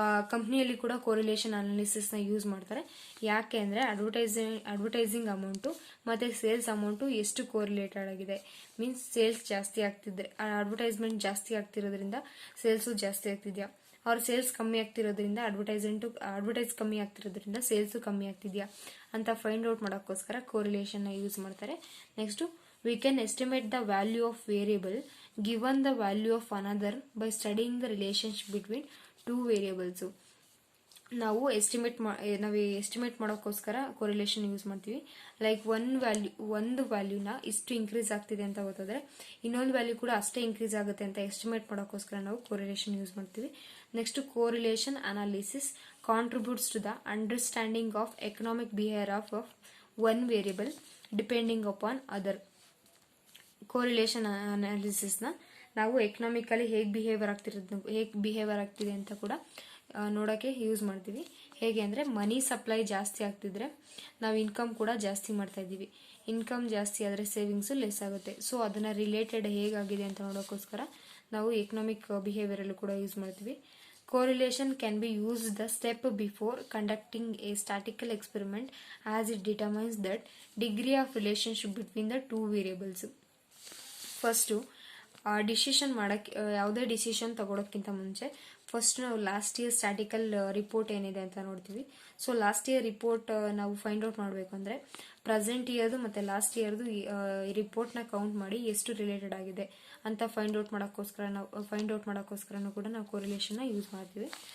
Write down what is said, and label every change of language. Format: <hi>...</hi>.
<kn>ಕಂಪನಿಯಲ್ಲಿ ಕೂಡ correlation analysis ನ ಯೂಸ್ ಮಾಡ್ತಾರೆ. ಯಾಕೆ ಅಂದ್ರೆ ಅಡ್ವರ್ಟೈಸಿಂಗ್ ಅಮೌಂಟು ಮತ್ತೆ ಸೇಲ್ಸ್ ಅಮೌಂಟು ಎಷ್ಟು ಕೋರಿಲೇಟೆಡ್ ಆಗಿದೆ ಮೀನ್ಸ್ ಸೇಲ್ಸ್ ಜಾಸ್ತಿ ಆಗ್ತಿದ್ರೆ ಅಡ್ವರ್ಟೈಸ್ಮೆಂಟ್ ಜಾಸ್ತಿ ಆಗ್ತಿರೋದ್ರಿಂದ ಸೇಲ್ಸು ಜಾಸ್ತಿ ಆಗ್ತಿದ್ಯಾ, ಅವ್ರ ಸೇಲ್ಸ್ ಕಮ್ಮಿ ಆಗ್ತಿರೋದ್ರಿಂದ ಅಡ್ವರ್ಟೈಸ್ ಕಮ್ಮಿ ಆಗ್ತಿರೋದ್ರಿಂದ ಸೇಲ್ಸ್ ಕಮ್ಮಿ ಆಗ್ತಿದ್ಯಾ ಅಂತ ಫೈಂಡ್ ಔಟ್ ಮಾಡೋಕ್ಕೋಸ್ಕರ ಕೋರಿಲೇಷನ್ ನ ಯೂಸ್ ಮಾಡ್ತಾರೆ.</kn> <en>Next, we can estimate the value of variable given the value of another by studying the relationship between two variables.</en> <kn>ನಾವು ಎಸ್ಟಿಮೇಟ್ ಮಾಡೋಕ್ಕೋಸ್ಕರ ಕೋರಿಲೇಷನ್ ಯೂಸ್ ಮಾಡ್ತೀವಿ. ಲೈಕ್ ಒಂದು ವ್ಯಾಲ್ಯೂನ ಇಷ್ಟು ಇನ್ಕ್ರೀಸ್ ಆಗ್ತಿದೆ ಅಂತ ಗೊತ್ತಾದ್ರೆ ಇನ್ನೊಂದು ವ್ಯಾಲ್ಯೂ ಕೂಡ ಅಷ್ಟೇ ಇನ್ಕ್ರೀಸ್ ಆಗುತ್ತೆ ಅಂತ ಎಸ್ಟಿಮೇಟ್ ಮಾಡೋಕ್ಕೋಸ್ಕರ ನಾವು ಕೋರಿಲೇಷನ್ ಯೂಸ್ ಮಾಡ್ತೀವಿ.</kn> <en>Next, correlation analysis contributes to the understanding of economic behaviour of one variable depending upon other.</en> <kn>Correlation analysis ನ ನಾವು ಎಕನಾಮಿಕಲಿ ಹೇಗೆ ಬಿಹೇವಿಯರ್ ಆಗ್ತಿದೆ ಅಂತ ಕೂಡ ನೋಡೋಕೆ ಯೂಸ್ ಮಾಡ್ತೀವಿ. ಹೇಗೆ ಅಂದ್ರೆ ಮನಿ ಸಪ್ಲೈ ಜಾಸ್ತಿ ಆಗ್ತಿದ್ರೆ ನಾವು ಇನ್ಕಮ್ ಕೂಡ ಜಾಸ್ತಿ ಮಾಡ್ತಾ ಇದೀವಿ, ಇನ್ಕಮ್ ಜಾಸ್ತಿ ಆದ್ರೆ ಸೇವಿಂಗ್ಸ್ ಲೆಸ್ ಆಗುತ್ತೆ. ಸೊ ಅದನ್ನ ರಿಲೇಟೆಡ್ ಹೇಗಾಗಿದೆ ಅಂತ ನೋಡೋಕ್ಕೋಸ್ಕರ ನಾವು ಎಕನಾಮಿಕ್ ಬಿಹೇವಿಯರ್ ಅಲ್ಲೂ ಕೂಡ ಯೂಸ್ ಮಾಡ್ತೀವಿ.</kn> <en>Correlation can be used the step before conducting a statistical experiment as it determines that degree of relationship between the two variables.</en> <kn>First decision ಮಾಡಕ್ಕೆ ಯಾವುದೇ ಡಿಸಿಷನ್ ತಗೊಳಕ್ಕಿಂತ ಮುಂಚೆ ಫಸ್ಟ್ ನಾವು ಲಾಸ್ಟ್ ಇಯರ್ ಸ್ಟ್ಯಾಟಿಕಲ್ ರಿಪೋರ್ಟ್ ಏನಿದೆ ಅಂತ ನೋಡ್ತೀವಿ. So last year report ನಾವು find out ಮಾಡಬೇಕು ಅಂದರೆ ಪ್ರೆಸೆಂಟ್ ಇಯರ್ದು ಮತ್ತು ಲಾಸ್ಟ್ ಇಯರ್ದು ಈ ರಿಪೋರ್ಟ್ನ ಕೌಂಟ್ ಮಾಡಿ ಎಷ್ಟು ರಿಲೇಟೆಡ್ ಆಗಿದೆ ಅಂತ ಫೈಂಡ್ ಔಟ್ ಮಾಡೋಕ್ಕೋಸ್ಕರನೂ ಕೂಡ ನಾವು ಕೋರಿಲೇಷನ್ನ ಯೂಸ್ ಮಾಡ್ತೀವಿ.</kn>